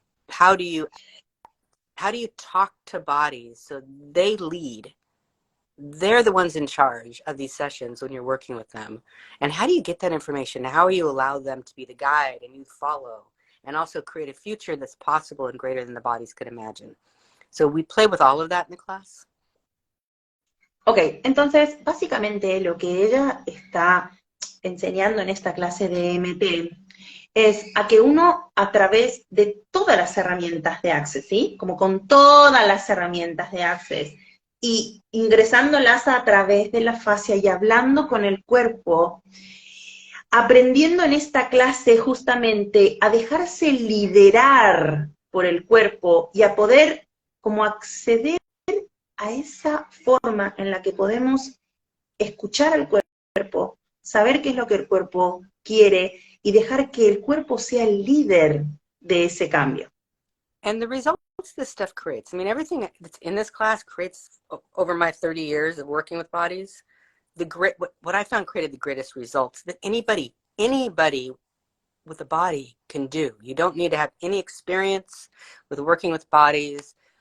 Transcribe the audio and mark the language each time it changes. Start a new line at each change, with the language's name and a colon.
English: How do you talk to bodies so they lead? They're the ones in charge of these sessions when you're working with them. And how do you get that information? How do you allow them to be the guide and you follow, and also create a future that's possible and greater than the bodies could imagine? So we play with all of that in the class.
Spanish: Ok, entonces, básicamente lo que ella está enseñando en esta clase de EMT es a que uno, a través de todas las herramientas de Access, ¿sí? Como con todas las herramientas de Access, y ingresándolas a través de la fascia y hablando con el cuerpo, aprendiendo en esta clase justamente a dejarse liderar por el cuerpo y a poder como acceder a esa forma en la que podemos escuchar al cuerpo, saber qué es lo que el cuerpo quiere y dejar que el cuerpo sea el líder de ese cambio.
English: And the results this stuff creates, I mean, everything that's in this class creates, over my 30 years of working with bodies, what I found created the greatest results that anybody with a body can do. You don't need to have any experience with working with bodies.